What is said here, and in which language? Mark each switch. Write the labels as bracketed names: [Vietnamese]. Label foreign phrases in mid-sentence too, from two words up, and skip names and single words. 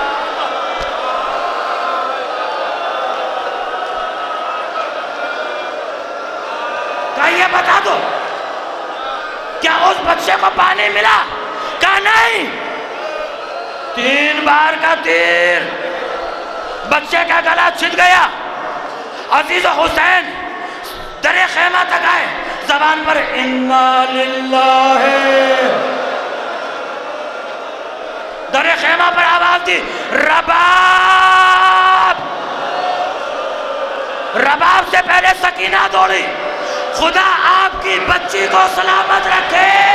[Urdu] کہا یہ بتا دو کیا اس بچے کو پانی ملا؟ کہا نہیں۔ 3 بار کا تیر، بچے کا گلا چھٹ گیا۔ عزیز و حسین در خیمہ تک آئے، زبان پر [Arabic] انا للہ، [Urdu] در خیمہ پر آواز دی رباب۔ رباب سے پہلے سکینہ دوڑی، خدا آپ کی بچی کو سلامت رکھے۔